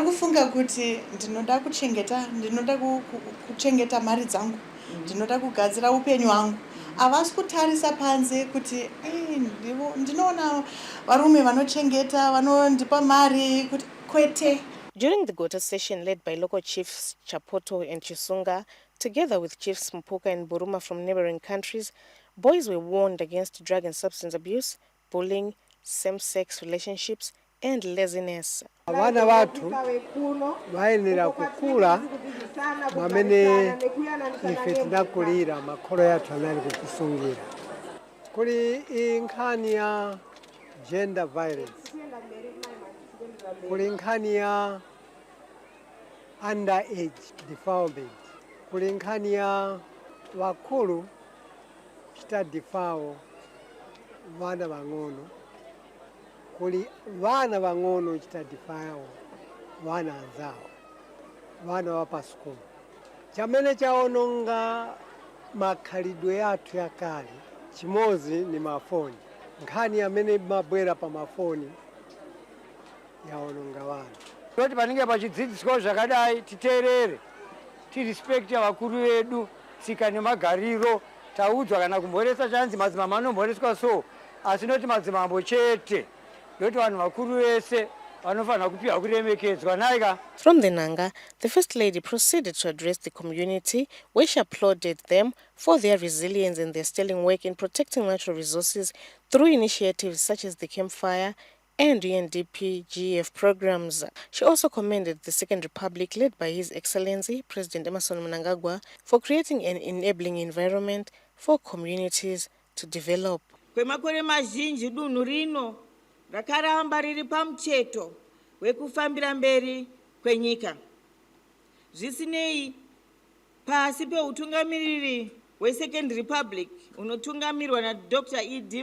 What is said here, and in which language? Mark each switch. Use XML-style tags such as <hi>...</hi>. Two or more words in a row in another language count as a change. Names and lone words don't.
<sn>Ndinofunga kuti ndinoda kuchengeta mari dzangu, ndinoda kugadzira upenyu hwangu. Havasi kutarisa panze kuti ndinoona varume vanochengeta vanondipa mari kuti kwete.</sn> <en>During the Gota session led by local chiefs Chapoto and Chisunga, together with chiefs Mpuka and Buruma from neighboring countries, boys were warned against drug and substance abuse, bullying, same-sex relationships, and laziness.</en> <ny>Abana batu bayenera kukula mamene ife tunakulira makolo yatu anali kukusungira. Kuli inkhani ya</ny> <en>gender violence,</en> <ny>kuli inkhani ya</ny> <en>underage defilement,</en> <ny>kuli inkhani ya wakulu kuchita defile vana vang'ono, kuli vana vang'ono kuchita defile vana anzawo, vana wapasukulu. Chamene chaononga makhalidwe yathu yakale chimozi ni mafoni. Nkhani amene mabwera pa mafoni yaononga vana.</ny> <sn>Kuti paninge pachidzidziswa zvakadai titeerere, tirespect vakuru vedu, tsika nemagariro, taudzwa kana kumboresa chanzi madzimambo anomboreswa so, asi noti madzimambo chete, noti vanhu vakuru vese vanofanira kupiwa kuremekedzwa naika.</sn> <en>From the Nanga, the First Lady proceeded to address the community, where she applauded them for their resilience and their sterling work in protecting natural resources through initiatives such as the Campfire and UNDP GEF programs. She also commended the Second Republic led by His Excellency President Emmerson Mnangagwa for creating an enabling environment for communities to develop.</en> <sn>Kwemakore mazhinji dunhu rino rakaramba riri pamucheto wekufambira mberi kwenyika. Zvisinei pasi peutungamiriri weSecond Republic unotungamirwa na Dr. E.D.</sn>